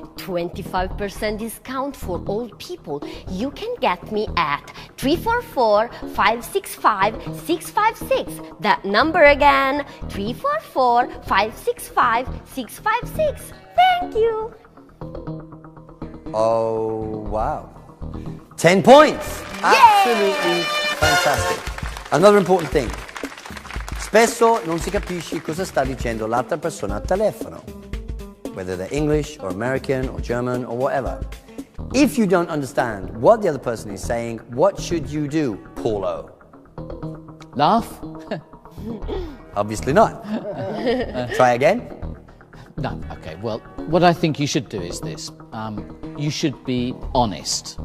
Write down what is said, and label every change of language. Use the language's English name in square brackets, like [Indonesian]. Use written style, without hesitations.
[English] 25% discount for old people. You can get me at 344-565-656. That number again, 344-565-656. Thank you. Oh, wow. 10 points. Absolutely fantastic. Another important thing. [Italian] Spesso non si capisce cosa sta dicendo l'altra persona al telefono, [English] whether they're English or American or German or whatever. If you don't understand what the other person is saying, what should you do, Paulo? Laugh? Obviously not. Try again. No, okay, well, what I think you should do is this. You should be honest.